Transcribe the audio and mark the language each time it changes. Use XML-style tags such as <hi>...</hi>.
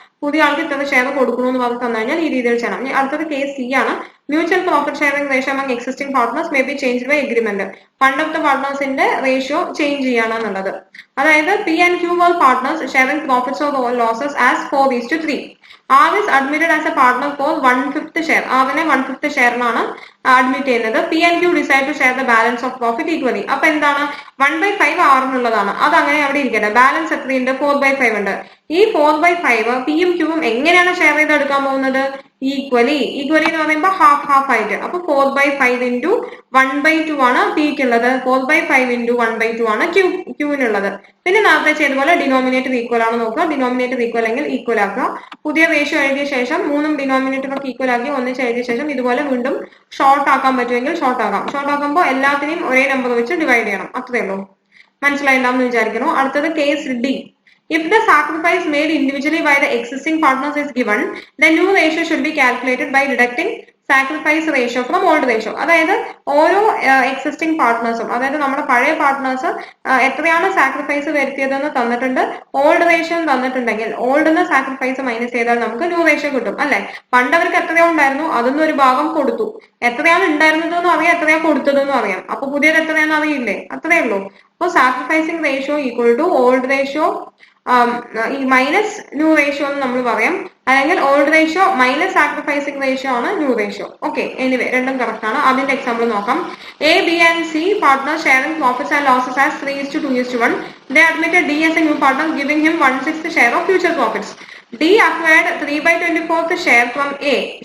<ml>പുതിയ ആൾക്ക് ഇത്ര ഷെയർ കൊടുക്കണമെന്ന് പറഞ്ഞ് തന്നു കഴിഞ്ഞാൽ ഈ രീതിയിൽ ചെയ്യണം. അടുത്തത് കേസ് സി ആണ്.</ml> <en>Mutual profit sharing ratio among existing partners may be change by agreement. One of the പാർട്ട്നേഴ്സിന്റെ ratio change</en> <ml>ചെയ്യാണെന്നുള്ളത്. അതായത്</ml> <en>P and Q were partners sharing profits or losses as 4:3. R is admitted as a partner for 1/5 share.</en> <ml>R-നെ 1/5 ഷെയറിനാണ് admit ചെയ്യുന്നത്.</ml> <en>P and Q decide to share the balance of profit equally.</en> <ml>അപ്പൊ എന്താണ്? 1/5 ആറിനുള്ളതാണ്, അത് അങ്ങനെ അവിടെ ഇരിക്കട്ടെ. Balance എത്രയുണ്ട്? 4/5 ഉണ്ട്. ഈ 4/5 പിയും ക്യൂവും എങ്ങനെയാണ് ഷെയർ ചെയ്തെടുക്കാൻ പോകുന്നത്? ഈക്വലി എന്ന് പറയുമ്പോൾ ഹാഫ് ആയിട്ട്. അപ്പൊ 4/5 × 1/2 ആണ് പിക്കുള്ളത്, 4/5 × 1/2 ആണ് ക്യൂവിനുള്ളത്. പിന്നെ നേരത്തെ ചെയ്തപോലെ ഡിനോമിനേറ്റർ ഈക്വൽ ആണ് നോക്കുക. ഡിനോമിനേറ്റർ ഈക്വൽ എങ്കിൽ ഈക്വൽ ആക്കുക. പുതിയ റേഷ്യോ എഴുതിയ ശേഷം മൂന്നും ഡിനോമിനേറ്ററൊക്കെ ഈക്വൽ ആക്കി ഒന്നിച്ച് എഴുതിയ ശേഷം ഇതുപോലെ വീണ്ടും ഷോർട്ട് ആക്കാൻ പറ്റുമെങ്കിൽ ഷോർട്ട് ആക്കാം. ഷോർട്ട് ആക്കുമ്പോൾ എല്ലാത്തിനെയും ഒരേ നമ്പർ വെച്ച് ഡിവൈഡ് ചെയ്യണം. അത്രേ ഉള്ളൂ. മനസ്സിലായിട്ടുണ്ടാവും വിചാരിക്കുന്നു. അടുത്തത് case D.</ml> <en>If the sacrifice made individually by the existing partners is given, the new ratio should be calculated by deducting sacrifice ratio from old ratio.</en> <ml>അതായത് ഓരോ എക്സിസ്റ്റിംഗ് പാർട്ട്നേഴ്സും, അതായത് നമ്മുടെ പഴയ പാർട്ട്നേഴ്സ് എത്രയാണ് സാക്രിഫൈസ് വരുത്തിയതെന്ന് തന്നിട്ടുണ്ട്, ഓൾഡ് റേഷ്യോ തന്നിട്ടുണ്ടെങ്കിൽ ഓൾഡിന്ന് sacrifice minus ചെയ്താൽ നമുക്ക് ന്യൂ റേഷ്യോ കിട്ടും അല്ലെ. പണ്ട് അവർക്ക് എത്രയോ ഉണ്ടായിരുന്നു, അതൊന്നും ഒരു ഭാഗം കൊടുത്തു. എത്രയാണ് ഉണ്ടായിരുന്നതെന്നും അറിയാം, എത്രയാണ് കൊടുത്തതെന്നും അറിയാം. അപ്പൊ പുതിയത് എത്രയാണെന്ന് അറിയില്ലേ? അത്രേ ഉള്ളൂ. അപ്പോൾ sacrificing ratio equal to old ratio ഈ മൈനസ് ന്യൂ റേഷ്യോ എന്ന് നമ്മൾ പറയാം. അല്ലെങ്കിൽ old ratio minus sacrificing ratio ആണ് ന്യൂ റേഷ്യോ.</ml> <en>okay, anyway</en> <ml>രണ്ടും കറക്റ്റ് ആണ്. അതിന്റെ എക്സാമ്പിൾ നോക്കാം.</ml> <en>A, B and C partner sharing profits and losses as 3:2:1. They admitted D as a new partner, giving him 1/6 share of future profits. D acquired 3/24th share from A.</en>